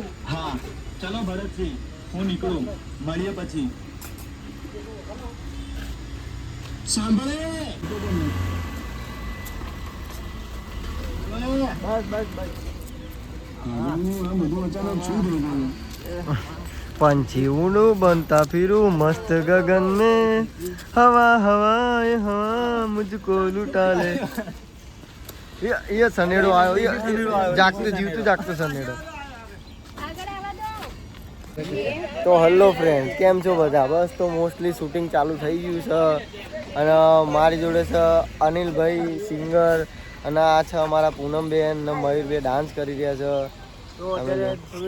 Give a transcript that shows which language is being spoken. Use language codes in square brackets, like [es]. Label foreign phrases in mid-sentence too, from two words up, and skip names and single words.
[gu] હા ચલો ભરતસિંહ, હું નીકળું, મળીએ પછી. સાંભળે આ બધું અચાનક શું થઈ ગયું? [hi] पंछी उड़ू बनता फिरूं मस्त गगन में, हवा हवाए हवा मुझको लुटा ले. [gu] યે સનેડો આયો, જાગતો જીવતો જાગતો સનેડો. તો હેલો ફ્રેન્ડ, કેમ છો બધા? બસ તો મોસ્ટલી શૂટિંગ ચાલુ થઈ ગયું છે અને મારી જોડે છે અનિલભાઈ સિંગર અને આ છે અમારા પૂનમબેન અને મયુરભાઈ ડાન્સ કરી રહ્યા છે.